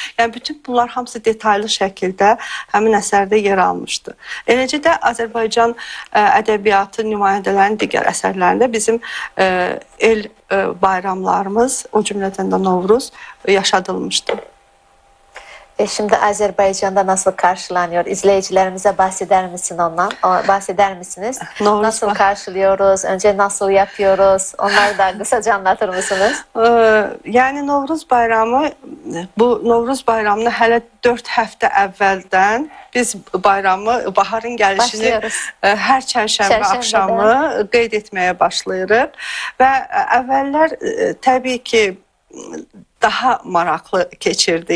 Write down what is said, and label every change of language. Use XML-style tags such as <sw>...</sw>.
<az>Yəni bütün bunlar hamısı detaylı şəkildə həmin əsərdə yer almışdı. Eləcə də Azərbaycan ədəbiyyatı nümayəndələrinin digər əsərlərində bizim el bayramlarımız, o cümlədən də Novruz yaşadılmışdı.</az> <tr>Şimdi Azerbaycan'da nasıl karşılanıyor? İzleyicilerimize bahseder misin ondan? Bahseder misiniz? Nasıl karşılıyoruz? Önce nasıl yapıyoruz? Onları da kısaca anlatır mısınız?</tr> <az>Yani Novruz bayramı, bu Novruz bayramını hələ 4 həftə əvvəldən biz bayramı, baharın gəlişini hər çərşənbə axşamı qeyd etməyə başlayırıq və əvvəllər təbii ki daha maraqlı keçirdi.</az>